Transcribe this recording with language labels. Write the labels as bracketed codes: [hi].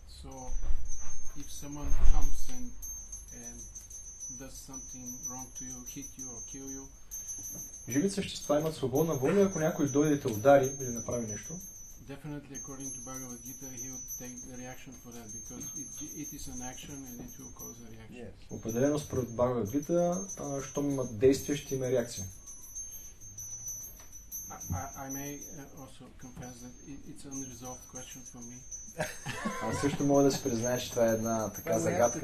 [en] So, if someone comes and does something wrong to you, hit you or kill you, [bg] живите същества имат свободна воля, ако някой дойде да те удари или направи нещо. [en] Definitely, according to Bhagavad Gita, he would take the reaction for that because it is an action and it will cause a reaction. Yes. [bg] Определено според Бхагавад Гита, щом имат действие, ще има реакция. [en] I may also confess that it's an unresolved question for me. [bg] Аз също мога да си призная, че това е една така загадка.